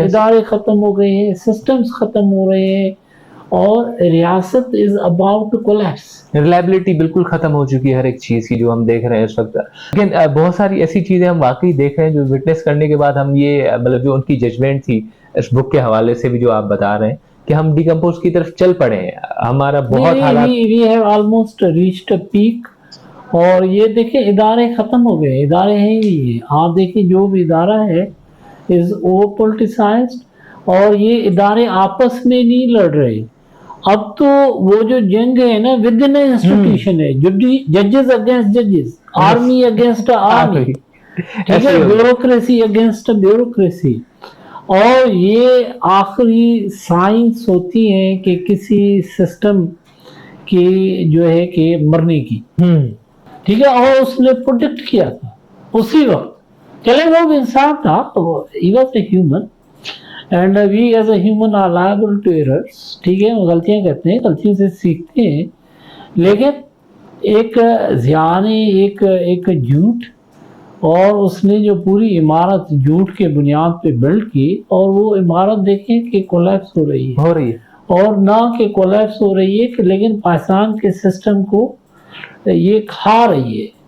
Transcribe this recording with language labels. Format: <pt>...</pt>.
<ur>ادارے ختم ہو گئے ہیں, سسٹمز ختم ہو رہے ہیں, اور ریاست is about to collapse. Reliability بالکل ختم ہو چکی ہے ہر ایک چیز کی جو ہم دیکھ رہے ہیں اس وقت. لیکن بہت ساری ایسی چیزیں ہم واقعی دیکھ رہے ہیں جو وٹنس کرنے کے بعد ہم یہ مطلب جو ان کی ججمنٹ تھی اس بک کے حوالے سے بھی جو آپ بتا رہے ہیں کہ ہم ڈیکمپوز کی طرف چل پڑے ہیں. ہمارا بہت حالات</ur> <en>We have almost reached a peak.</en> <ur>اور یہ دیکھیں ادارے ختم ہو گئے, ادارے ہیں ہی نہیں. آپ دیکھیں جو بھی ادارہ ہے از اوور پولیٹیسائزڈ, اور یہ ادارے آپس میں نہیں لڑ رہے. اب تو وہ جو جنگ ہے نا ود ان انسٹیٹیوشن ہے, ججز اگینسٹ ججز, آرمی اگینسٹ آرمی, ٹھیک ہے, بیوروکریسی اگینسٹ بیوروکریسی. اور یہ آخری سائنس ہوتی ہے کہ کسی سسٹم کی جو ہے کہ مرنے کی. ٹھیک ہے, اور اس نے پروڈکٹ کیا تھا اسی وقت.</ur> <en>چلے وہ بھی انسان تھا, he was a human and we as a human are liable to errors.</en> <ur>ٹھیک ہے, وہ غلطیاں کرتے ہیں, غلطیوں سے سیکھتے ہیں. لیکن ایک ضیاء نے ایک جھوٹ, اور اس نے جو پوری عمارت جھوٹ کے بنیاد پہ بلڈ کی, اور وہ عمارت دیکھیں کہ کولیپس ہو رہی ہے. اور نہ کہ کولیپس ہو رہی ہے کہ لیکن پاکستان کے سسٹم کو یہ کھا رہی ہے.</ur>